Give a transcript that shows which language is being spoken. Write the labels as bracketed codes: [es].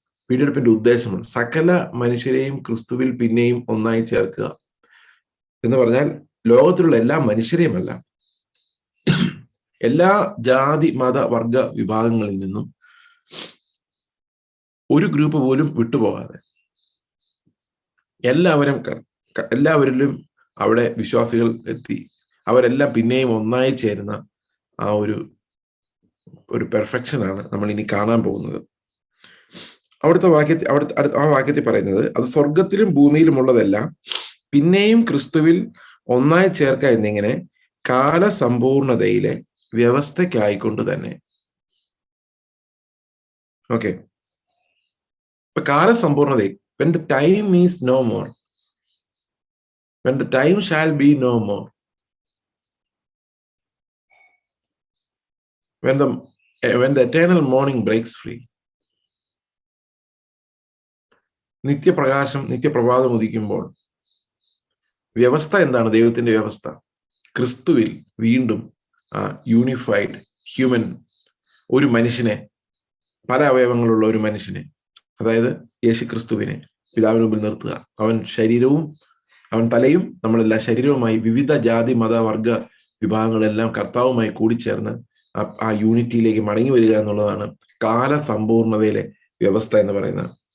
[ml] വീണ്ടെടുപ്പിന്റെ ഉദ്ദേശമാണ് സകല മനുഷ്യരെയും ക്രിസ്തുവിൽ പിന്നെയും ഒന്നായി ചേർക്കുക എന്ന് പറഞ്ഞാൽ ലോകത്തിലുള്ള എല്ലാ മനുഷ്യരെയുമല്ല, എല്ലാ ജാതി മത വർഗ വിഭാഗങ്ങളിൽ നിന്നും ഒരു ഗ്രൂപ്പ് പോലും വിട്ടുപോകാതെ എല്ലാവരിലും അവിടെ വിശ്വാസികൾ എത്തി അവരെല്ലാം പിന്നെയും ഒന്നായി ചേരുന്ന ആ ഒരു പെർഫെക്ഷനാണ് നമ്മൾ ഇനി കാണാൻ പോകുന്നത്. അവിടുത്തെ വാക്യത്തിൽ പറയുന്നത്, അത് സ്വർഗത്തിലും ഭൂമിയിലുമുള്ളതെല്ലാം പിന്നെയും ക്രിസ്തുവിൽ ഒന്നായി ചേർക്ക എന്നിങ്ങനെ കാലസമ്പൂർണതയിലെ വ്യവസ്ഥയ്ക്കായിക്കൊണ്ട് തന്നെ. ഓക്കെ, ഇപ്പൊ കാലസമ്പൂർണതയിൽ [en] when the time is no more, when the time shall be no more, when the eternal morning breaks free, [ml] നിത്യപ്രഭാതം ഉദിക്കുമ്പോൾ വ്യവസ്ഥ എന്താണ്? ദൈവത്തിന്റെ വ്യവസ്ഥ ക്രിസ്തുവിൽ വീണ്ടും [en] unified human, [ml] ഒരു മനുഷ്യനെ, പല അവയവങ്ങളുള്ള ഒരു മനുഷ്യനെ, അതായത് യേശു ക്രിസ്തുവിനെ പിതാവിന് മുമ്പിൽ നിർത്തുക. അവൻ ശരീരവും അവൻ തലയും നമ്മളെല്ലാം ശരീരവുമായി വിവിധ ജാതി മത വർഗ വിഭാഗങ്ങളെല്ലാം കർത്താവുമായി കൂടിച്ചേർന്ന് ആ യൂണിറ്റിയിലേക്ക് മടങ്ങി വരിക എന്നുള്ളതാണ് കാലസമ്പൂർണതയിലെ വ്യവസ്ഥ എന്ന് പറയുന്നത്.